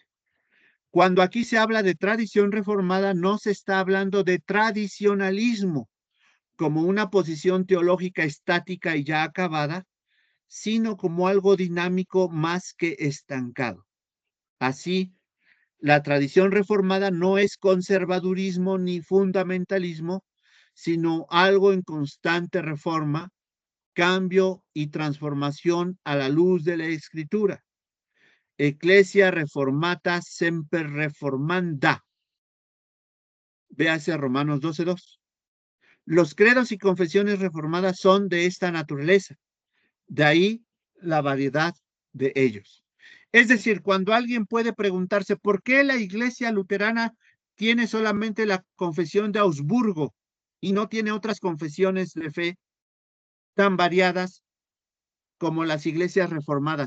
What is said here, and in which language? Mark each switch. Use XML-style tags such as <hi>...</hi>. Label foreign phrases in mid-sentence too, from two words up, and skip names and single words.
<es>Cuando aquí se habla de tradición reformada, no se está hablando de tradicionalismo como una posición teológica estática y ya acabada, sino como algo dinámico más que estancado. Así, la tradición reformada no es conservadurismo ni fundamentalismo, sino algo en constante reforma, cambio y transformación a la luz de la Escritura.</es> <la>Ecclesia reformata semper reformanda.</la> <es>Véase Romanos 12:2. Los credos y confesiones reformadas son de esta naturaleza. De ahí la variedad de ellos. Es decir, cuando alguien puede preguntarse por qué la iglesia luterana tiene solamente la confesión de Augsburgo y no tiene otras confesiones de fe tan variadas como las iglesias reformadas.</es>